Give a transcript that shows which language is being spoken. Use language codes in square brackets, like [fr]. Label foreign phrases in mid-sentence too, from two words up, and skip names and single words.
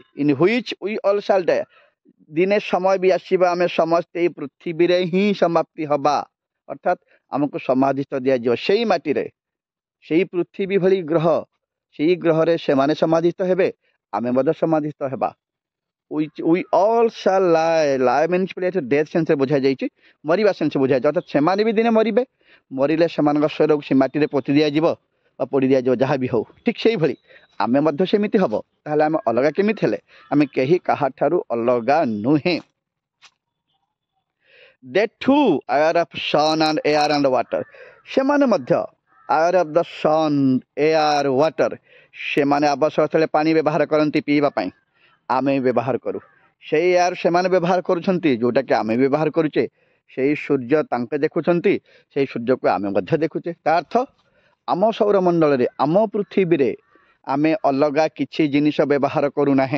[en] in which we all shall die, [or] ଦିନେ ସମୟ ବି ଆସିବା ଆମେ ସମସ୍ତେ ଏଇ ପୃଥିବୀରେ ହିଁ ସମାପ୍ତି ହେବା। ଅର୍ଥାତ୍ ଆମକୁ ସମାଧିସ୍ଥ ଦିଆଯିବ ସେଇ ମାଟିରେ, ସେଇ ପୃଥିବୀ ଭଳି ଗ୍ରହ, ସେଇ ଗ୍ରହରେ ସେମାନେ ସମାଧିସ୍ଥ ହେବେ, ଆମେ ମଧ୍ୟ ସମାଧିସ୍ଥ ହେବା। [en] we all shall lie, lie means [or] ଡେଥ୍ ସେନ୍ସରେ ବୁଝାଯାଇଛି, ମରିବା ସେନ୍ସରେ ବୁଝାଯାଇଛି। ଅର୍ଥାତ୍ ସେମାନେ ବି ଦିନେ ମରିବେ, ମରିଲେ ସେମାନଙ୍କ ଶରୀରକୁ ସେ ମାଟିରେ ପୋତି ଦିଆଯିବ ବା ପୋଡ଼ି ଦିଆଯିବ, ଯାହା ବି ହଉ। ଠିକ୍ ସେଇଭଳି ଆମେ ମଧ୍ୟ ସେମିତି ହେବ। ତାହେଲେ ଆମେ ଅଲଗା କେମିତି ହେଲେ? ଆମେ କେହି କାହାଠାରୁ ଅଲଗା ନୁହେଁ। [en] they too are of sun and air and water, [or] ସେମାନେ ମଧ୍ୟ [en] are of the sun, air, water, [or] ସେମାନେ ଆବଶ୍ୟକ ସ୍ଥଳେ ପାଣି ବ୍ୟବହାର କରନ୍ତି ପିଇବା ପାଇଁ, ଆମେ ବ୍ୟବହାର କରୁ। ସେଇ ଏୟାର ସେମାନେ ବ୍ୟବହାର କରୁଛନ୍ତି, ଯେଉଁଟାକି ଆମେ ବ୍ୟବହାର କରୁଛେ। ସେଇ ସୂର୍ଯ୍ୟ ତାଙ୍କେ ଦେଖୁଛନ୍ତି, ସେଇ ସୂର୍ଯ୍ୟକୁ ଆମେ ମଧ୍ୟ ଦେଖୁଛେ। ତା ଅର୍ଥ ଆମ ସୌରମଣ୍ଡଳରେ, ଆମ ପୃଥିବୀରେ ଆମେ ଅଲଗା କିଛି ଜିନିଷ ବ୍ୟବହାର କରୁନାହେଁ।